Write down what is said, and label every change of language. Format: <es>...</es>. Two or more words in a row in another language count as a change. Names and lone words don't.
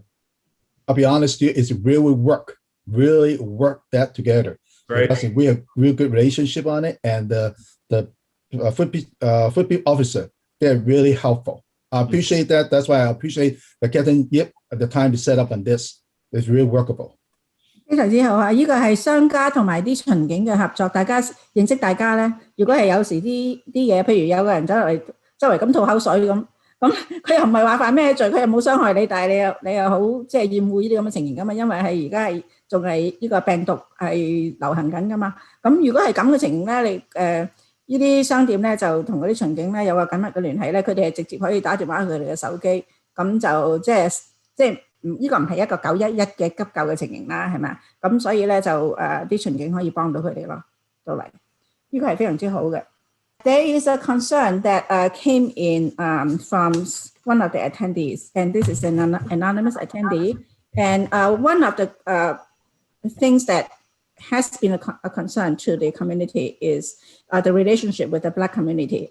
<en>I'll be honest with you, it's really work that together. Right. So we have real good relationship on it, and the footbeat officer, they're really helpful. I appreciate that. That's why I appreciate the Captain Yip at the time to set up on this. It's really workable.</en> <yue>非常之好啊！呢個係商家同埋啲巡警嘅合作，大家認識大家咧。如果係有時啲嘢，譬如有個人走嚟周圍咁吐口水咁佢又唔係話犯咩罪，佢又冇傷害你，但係你又好即係厭惡呢啲咁嘅情形噶嘛，因為係而家係仲係呢個病毒係流行緊噶嘛。咁如果係咁嘅情形咧，你呢啲商店咧就同嗰啲巡警咧有個緊密嘅聯繫咧，佢哋係直接可以打電話去佢哋嘅手機，咁就即係呢個唔係一個911嘅急救嘅情形啦，係咪啊？咁所以咧就啲巡警可以幫到佢哋咯，到嚟呢個係非常之好嘅。</yue> <en>There is a concern that came in from one of the attendees, and this is an anonymous attendee. And one of the things that has been a concern to the community is the relationship with the Black community.</en>